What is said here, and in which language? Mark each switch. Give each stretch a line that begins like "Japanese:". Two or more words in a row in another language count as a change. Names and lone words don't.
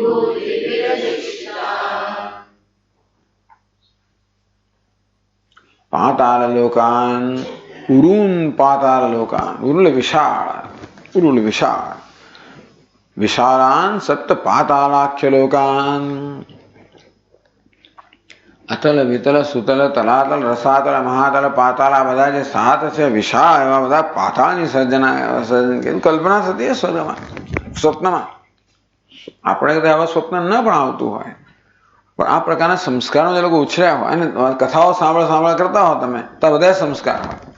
Sanskrit: पाताल लोकान् उरून पाताल लोकान् उरुल विशाल विशालान् सप्त पातालाख्य लोकान् अतल वितल सुतल तलातल रसातल महातल पाताल
Gujarati: आ બધા જે સાત છે વિશાળ એવા બધા પાતાળની સર્જન કલ્પના થતી है સ્વપ્નમાં આપણે આવા સ્વપ્ન ન પણ આવતું હોય પણ આ પ્રકારના સંસ્કારો જે લોકો ઉછર્યા હોય અને કથાઓ સાંભળ કરતા હો તમે તો બધા સંસ્કાર હોય.